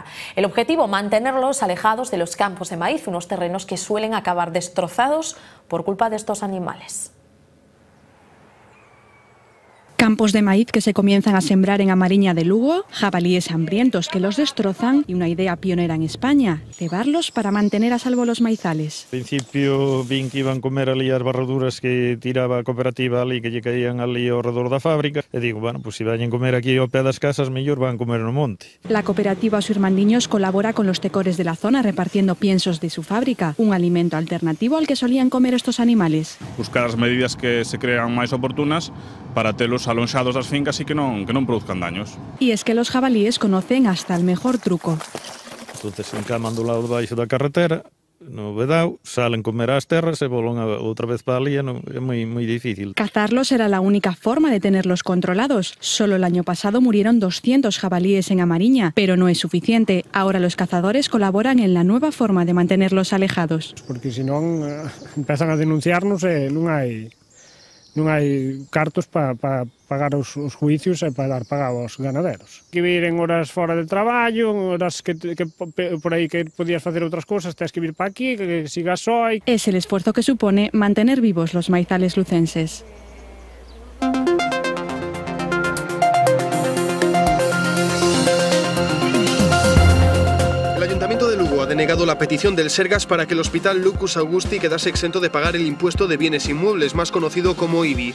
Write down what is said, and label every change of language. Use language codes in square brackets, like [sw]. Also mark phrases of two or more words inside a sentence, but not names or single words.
[es] El objetivo, mantenerlos alejados de los campos de maíz, unos terrenos que suelen acabar destrozados por culpa de estos animales. Campos de maíz que se comienzan a sembrar en Amariña de Lugo, jabalíes hambrientos que los destrozan y una idea pionera en España, cebarlos para mantener a salvo los maizales. [gl] Al principio vin que iban comer ali as barraduras que tiraba a cooperativa ali, que lle caían ali ao redor da fábrica, e digo, bueno, [es] pues se vayan [gl] comer aquí ao pé das casas, mellor van comer no monte. [es] La cooperativa Os Irmandiños colabora con los tecores de la zona repartiendo piensos de su fábrica, un alimento alternativo al que solían comer estos animales. [gl] Buscar as medidas que se crean máis oportunas para telos alonxados das fincas e que non produzcan daños. [es] Y es que los jabalíes conocen hasta el mejor truco. [gl] Entonces encaman do lado baixo da carretera, no vedao, salen comer ás terras e volan outra vez para ali, é moi difícil. [es] Cazarlos era la única forma de tenerlos controlados. Solo el año pasado murieron 200 jabalíes en Amariña, pero no es suficiente. Ahora los cazadores colaboran en la nueva forma de mantenerlos alejados. [gl] Porque si non empezan a denunciarnos e non hai cartos para pagar os juicios e para dar pago aos ganaderos. Que vir en horas fora de traballo, horas que por aí que podías facer outras cousas, tens que vir para aquí, que sigas só. [es] Es el esfuerzo que supone mantener vivos los maizales lucenses. El Ayuntamiento de Lugo ha denegado la petición del Sergas para que el Hospital Lucus Augusti quedase exento de pagar el impuesto de bienes inmuebles, más conocido como IBI.